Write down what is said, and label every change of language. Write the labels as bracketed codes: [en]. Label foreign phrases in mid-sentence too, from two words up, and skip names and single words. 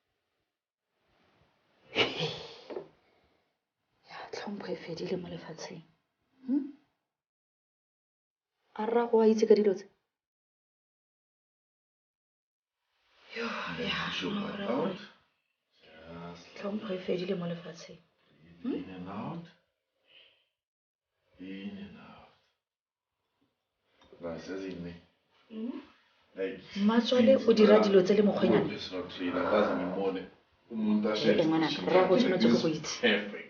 [tn] Ya tlhompho e fedile mo lefatsheng. A rra go a itse ka dilo tse. Yo, ya. [en] Out. [tn] Tlhompho e fedile mo lefatsheng. [en] In and out. In and out. Nice, as in me. [tn] Matswale o dira dilo tse le mokgwenyana. [en] Personal trainer, that's in the morning. [tn] Ngwanaka, rra go tshwanetse go itse. [en] Perfect.